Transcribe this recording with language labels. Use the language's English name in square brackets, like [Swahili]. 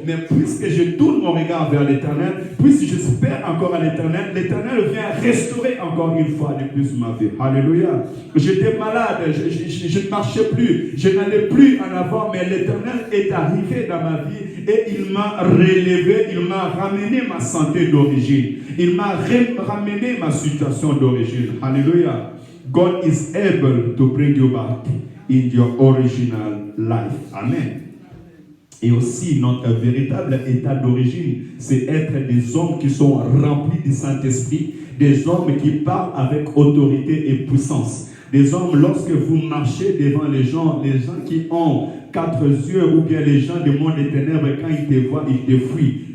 [French] Mais puisque je tourne mon regard vers l'Éternel, puisque j'espère encore à l'Éternel, l'Éternel vient restaurer encore une fois de plus ma vie. Alléluia. J'étais malade, je ne marchais plus, je n'allais plus en avant, mais l'Éternel est arrivé dans ma vie et il m'a relevé, il m'a ramené ma santé d'origine. Il m'a ramené ma situation d'origine. Alléluia. [English] God is able to bring you back in your original life. Amen. [French] Et aussi, notre véritable état d'origine, c'est être des hommes qui sont remplis du Saint-Esprit, des hommes qui parlent avec autorité et puissance. Des hommes, lorsque vous marchez devant les gens qui ont 4 yeux, ou bien les gens du monde des ténèbres, quand ils te voient, ils te fuient.